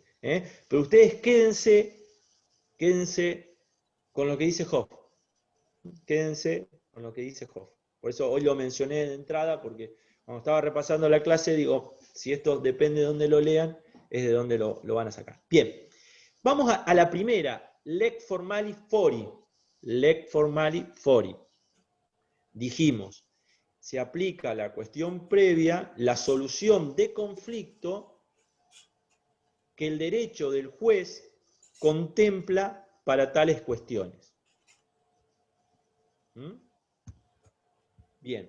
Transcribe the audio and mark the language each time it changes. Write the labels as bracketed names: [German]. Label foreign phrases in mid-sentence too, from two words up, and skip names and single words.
[Spanish] Pero ustedes quédense con lo que dice Hoff. Quédense con lo que dice Hoff. Por eso hoy lo mencioné de entrada, porque cuando estaba repasando la clase, digo, si esto depende de dónde lo lean, es de dónde lo van a sacar. Bien, vamos a la primera. [Latin] Lex formalis fori. Lex formalis fori. [Spanish] Dijimos, se aplica a la cuestión previa la solución de conflicto que el derecho del juez contempla para tales cuestiones. Bien.